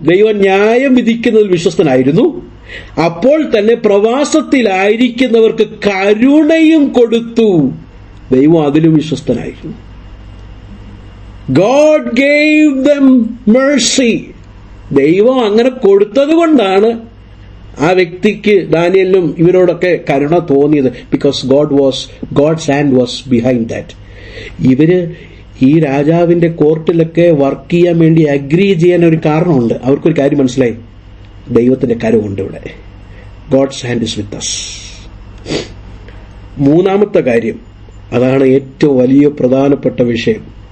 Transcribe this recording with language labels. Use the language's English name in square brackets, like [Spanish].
[Malayalam] ദൈവം ന്യായം വിധിക്കുന്നതിൽ വിശ്വസ്തനായിരുന്നു. അപ്പോൾ തന്നെ പ്രവാസത്തിലായിരിക്കുന്നവർക്ക് കരുണയും കൊടുത്തു. ദൈവം അതിലും വിശ്വസ്തനായിരുന്നു. [English] God gave them mercy. [Malayalam] ദൈവം അങ്ങനെ കൊടുത്തത് കൊണ്ടാണ് ആ വ്യക്തിക്ക്, ദാനിയേലിനും ഇവരോടൊക്കെ കരുണ തോന്നിയത്. [English] Because God's hand was behind that. [Malayalam] ഇവര് ഈ രാജാവിന്റെ കോർട്ടിലൊക്കെ വർക്ക് ചെയ്യാൻ വേണ്ടി അഗ്രി ചെയ്യാൻ ഒരു കാരണമുണ്ട്. അവർക്കൊരു കാര്യം മനസ്സിലായി, ദൈവത്തിന്റെ കരമുണ്ട് ഇവിടെ. [English] God's hand is with us. [Malayalam] 3-ാമത്തെ കാര്യം, അതാണ് ഏറ്റവും വലിയ പ്രധാനപ്പെട്ട വിഷയം.